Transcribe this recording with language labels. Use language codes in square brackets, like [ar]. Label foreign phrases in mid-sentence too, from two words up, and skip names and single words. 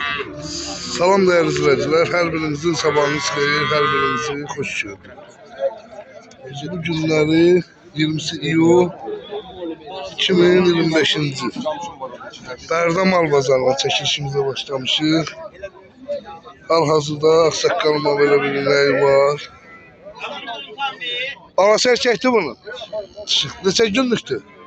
[tr] Salam değerli izleyiciler, her birinizin sabahınız xeyir, her birinizi hoş gördük. Bu günleri 20 iyul 2025. [az] Bərdə mal bazarına çəkilişimizə başlamışıq. Hal-hazırda ağsaqqalıma belə bir inəyi var. Balası erkəkdir bunun. Neçə günlükdür?